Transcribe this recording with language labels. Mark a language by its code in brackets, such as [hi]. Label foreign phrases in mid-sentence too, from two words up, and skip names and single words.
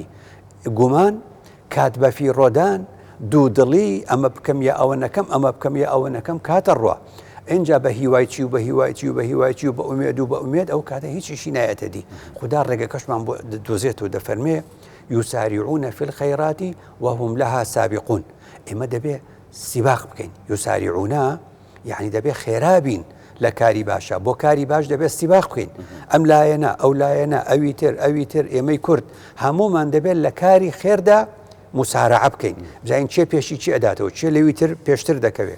[ckb] گومان کات بەفی ڕۆدان دوو دڵی ئەمە بکەم یا ئەوە نەکەم ئەمە بکەم یا ئەوە نەکەم کاتە ڕوە. اینجا بە هیوای چی و بە هیوای چی و بە هیوای چی و بە ئومێد و بە ئومێد ئەو کاتە هیچیشی نایەتە دی. خدا ڕێگەکەشمان بۆ دۆزێت و دەفەرمێ [ar] یوساریعون فی الخەیڕات وهم لها سابقون. [ckb] ئێمە دەبێ سیباق بکەین. یوساریعونە یعنی دەبێ خێرابین لە کاری باشە. بۆ کاری باش دەبێت سیباق بکەین. ئەم لایەنە ئەو لایەنە ئەوی تر ئێمەی کورد هەمومان دەبێت لە کاری خێردا مسارعە بکەین. بزین چێ پێشی چی ئەداتەوە چێ لەوی تر پێشتر دەکەوێت.